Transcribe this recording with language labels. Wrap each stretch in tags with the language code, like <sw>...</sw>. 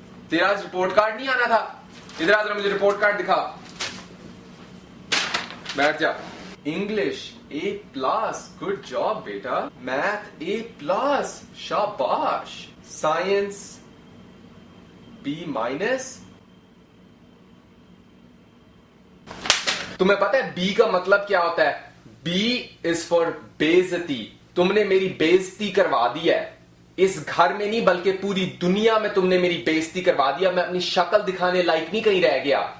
<hi>तेरा आज report card नहीं आना था? इधर आ जरा, मुझे रिपोर्ट कार्ड दिखा। बैठ जा।</hi> <en>English A plus. Good job,</en> <hi>बेटा.</hi> <en>Math A plus.</en> <hi>शाबाश.</hi> <en>Science B minus.</en> <hi>तुम्हें पता है B का मतलब क्या होता है?</hi> <en>B is for</en> <hi>बेइज्जती। तुमने मेरी बेइज्जती करवा दी है। इस घर में नहीं बल्कि पूरी दुनिया में तुमने मेरी बेइज्जती करवा दिया। मैं अपनी शक्ल दिखाने लायक नहीं कहीं रह गया।</hi>